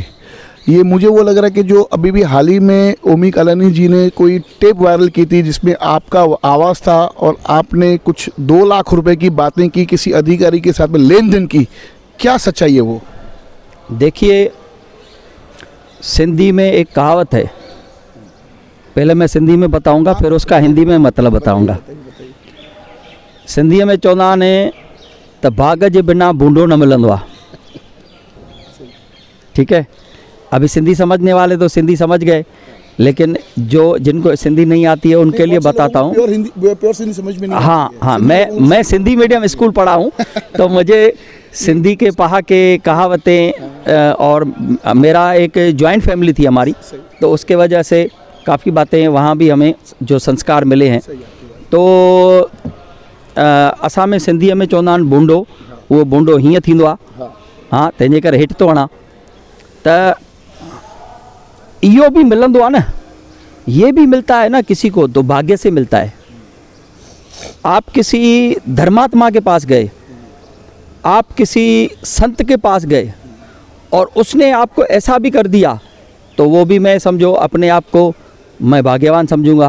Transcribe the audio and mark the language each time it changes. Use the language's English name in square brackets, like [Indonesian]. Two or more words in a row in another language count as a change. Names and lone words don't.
[Hindi] ये मुझे वो लग रहा है कि जो अभी भी हाल ही में ओमी कालानी जी ने कोई टेप वायरल की थी जिसमें आपका आवाज़ था और आपने कुछ 2 लाख रुपए की बातें की किसी अधिकारी के साथ में लेन देन की, क्या सच्चाई है वो? देखिए, सिंधी में एक कहावत है, पहले मैं सिंधी में बताऊंगा फिर उसका हिंदी में मतलब बताऊंगा। [Sindhi] सिंधी में चवंदा आहिनि त भाग जे बिना बूंदो न मिलंदो आहे। [Hindi] ठीक है, अभी सिंधी समझने वाले तो सिंधी समझ गए, लेकिन जिनको सिंधी नहीं आती है उनके लिए बताता हूँ। प्योर सिंधी समझ में नहीं। हाँ, मैं सिंधी [English] medium school [Hindi] पढ़ा हूँ, तो मुझे सिंधी के पहा के कहावतें, और मेरा एक [English] joint family [Hindi] थी हमारी, तो उसके वजह से काफ़ी बातें वहाँ भी हमें जो संस्कार मिले हैं। [Sindhi] तो असां में सिंधीअ में चवंदा आहिनि बूंडो, उहो बूंडो हीअं थींदो आहे। हाँ, तंहिंजे करे हेठि थो हणां त इहो भी मिलंदो आहे न, [Hindi] ये भी मिलता है ना, किसी को तो भाग्य से मिलता है। आप किसी धर्मात्मा के पास गए, आप किसी संत के पास गए और उसने आपको ऐसा भी कर दिया, तो वो भी मैं समझो अपने आप को मैं भाग्यवान समझूंगा।